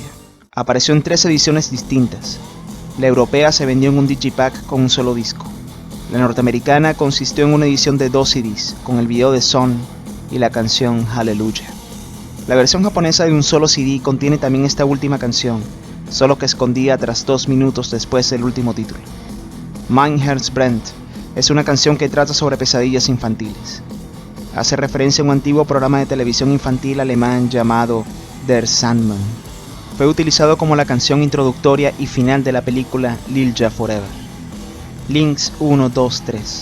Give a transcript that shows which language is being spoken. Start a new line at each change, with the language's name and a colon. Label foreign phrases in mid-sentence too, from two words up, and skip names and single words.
Spanish: Apareció en 3 ediciones distintas. La europea se vendió en un digipack con un solo disco. La norteamericana consistió en una edición de 2 CDs, con el video de Son y la canción Hallelujah. La versión japonesa de un solo CD contiene también esta última canción, solo que escondida tras 2 minutos después del último título. Mein Herz brennt es una canción que trata sobre pesadillas infantiles. Hace referencia a un antiguo programa de televisión infantil alemán llamado Der Sandmann. Fue utilizado como la canción introductoria y final de la película Lilja Forever. Links 1, 2, 3.